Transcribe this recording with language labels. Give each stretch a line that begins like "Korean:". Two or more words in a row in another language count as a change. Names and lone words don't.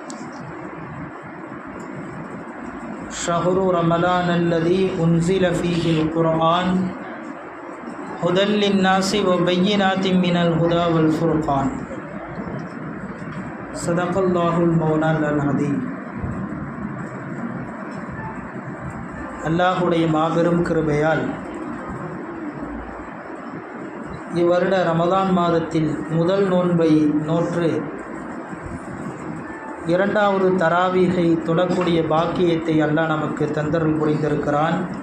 Arabic: شهر رمضان الذي أنزل فيه القرآن هدى للناس وبينات من الهدى والفرقان صدق الله مولانا العظيم.
Tamil: அல்லாஹுடைய மாபெரும் கிருபையால் இவ்வருட ரமதான் மாதத்தில் முதல் நோன்பை நோற்று இரண்டாவது தராவீகை தொழக்கூடிய பாக்கியத்தை அல்லாஹ் நமக்கு தந்தருள் புரிந்திருக்கிறான்.